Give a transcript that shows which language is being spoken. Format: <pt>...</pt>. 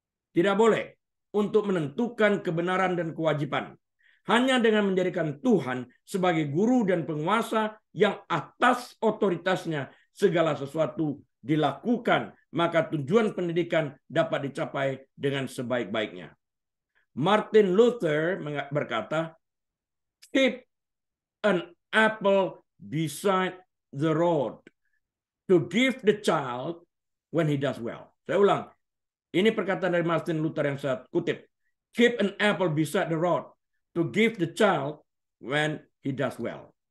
<id>Tidak boleh untuk menentukan kebenaran dan kewajiban. Hanya dengan menjadikan Tuhan sebagai guru dan penguasa yang atas otoritasnya segala sesuatu dilakukan, maka tujuan pendidikan dapat dicapai dengan sebaik-baiknya. Martin Luther berkata,</id> <en>keep an apple beside the road to give the child when he does well.</en> <id>Saya ulang, Ini perkataan dari Martin Luther yang saya kutip.</id> <en>Keep an apple beside the road to give the child when he does well.</en>